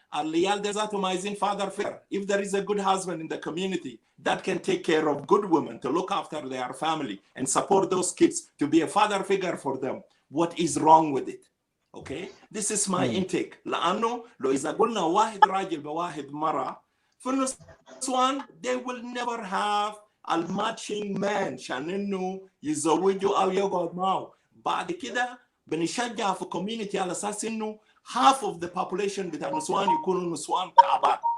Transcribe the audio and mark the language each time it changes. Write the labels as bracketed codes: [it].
[ar] العيال ده ذاتهم عايزين [en] father figure. If there is a good husband in the community that can take care of good women to look after their family and support those kids to be a father figure for them, what is wrong with it? Okay, this is my intake. [ar] لأنه لو إذا قلنا واحد راجل بواحد مرة في النسوان [en] they will never have a matching man [ar] عشان إنه يزوجوا أو يقعد معه. بعد كده بنشجع في community على أساس إنه [en] half of the population [ar] بتاع النسوان يكونوا نسوان كعبات.